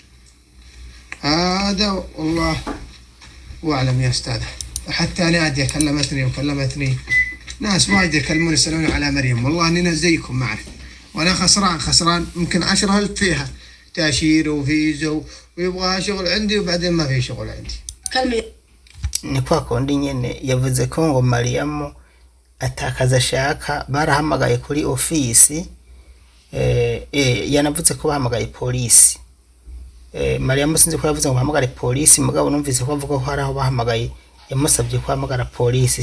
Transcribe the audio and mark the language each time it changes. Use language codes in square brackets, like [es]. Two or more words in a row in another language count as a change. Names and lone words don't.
[ar] هذا والله وأعلم يا أستاذ. حتى نادية كلمتني ناس وايد يكلمون يسألون على مريم. والله أننا زيكم ما أعرف، وأنا خسران يمكن 10,000 فيها تأشير وفيزا ويبغى شغل عندي، وبعدين ما في شغل عندي. [rn] ni kwa kundi nyene yavuze ko ngo Mariam atakaza shaka barahamagaye kuri office. Yanavuze ko bahamagaye polisi Mariam sinzi ko yavuze ngo bahamagare polisi, mugabo numvise ko avuga ko hari aho bahamagaye yamusabye ko hamagara polisi.